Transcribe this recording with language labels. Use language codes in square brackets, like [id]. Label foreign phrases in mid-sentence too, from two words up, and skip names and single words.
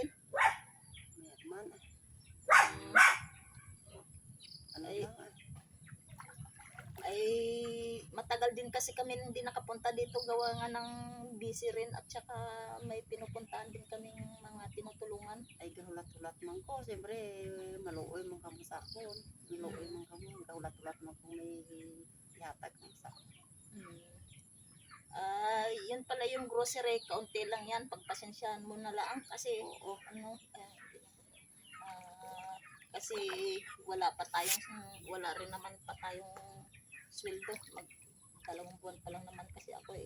[hil] Mayak man. Ano Ay, lang? [tl] ay matagal din kasi kami hindi nakapunta dito gawa nga ng busy rin at saka may pinupuntahan din kaming mga tinutulungan. [hil] Ay gahulat-hulat man ko. Siyempre, maluoy man kamo sa akon. Maluoy man kamo. Gahulat-hulat man kung may ihatag man sa akon. [tl] Yun pala yung grocery, kaunti lang yan. Pagpasensyahan mo na lang kasi Oo. kasi wala rin naman pa tayong sweldo. Dalawang buwan pa lang naman kasi ako eh.